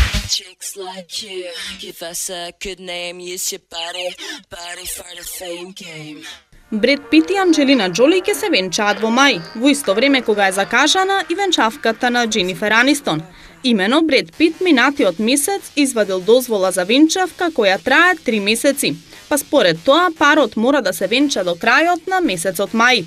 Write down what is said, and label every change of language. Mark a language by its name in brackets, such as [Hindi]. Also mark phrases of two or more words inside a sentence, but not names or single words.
[English] Chicks like you, give us a good name, use your body for the fame game. [Macedonian] Бред Пит и Анджелина Джоли ќе се венчаат во мај, во исто време кога е закажана и венчавката на Дженифер Анистон. Имено Бред Пит минатиот месец извадил дозвола за венчавка која трае 3 месеци, па според тоа парот мора да се венча до крајот на месецот мај.